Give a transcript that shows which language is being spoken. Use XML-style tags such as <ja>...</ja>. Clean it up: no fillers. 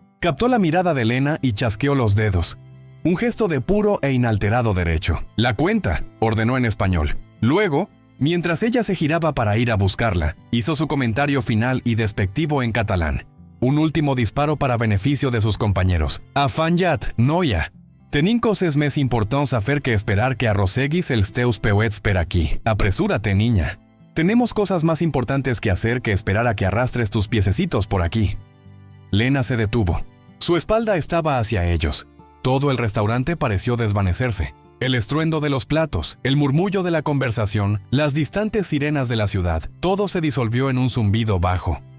<es>Captó la mirada de Lena y chasqueó los dedos. Un gesto de puro e inalterado derecho. «La cuenta», ordenó en español. Luego, mientras ella se giraba para ir a buscarla, hizo su comentario final y despectivo en catalán. Un último disparo para beneficio de sus compañeros.</es> <ca>«Afanya't, noia. Tenim coses més importants a fer que esperar que arrosseguis els teus peuets per aquí.</ca> <es>Apresúrate, niña. Tenemos cosas más importantes que hacer que esperar a que arrastres tus piececitos por aquí». Lena se detuvo. Su espalda estaba hacia ellos. Todo el restaurante pareció desvanecerse. El estruendo de los platos, el murmullo de la conversación, las distantes sirenas de la ciudad, todo se disolvió en un zumbido bajo.</es>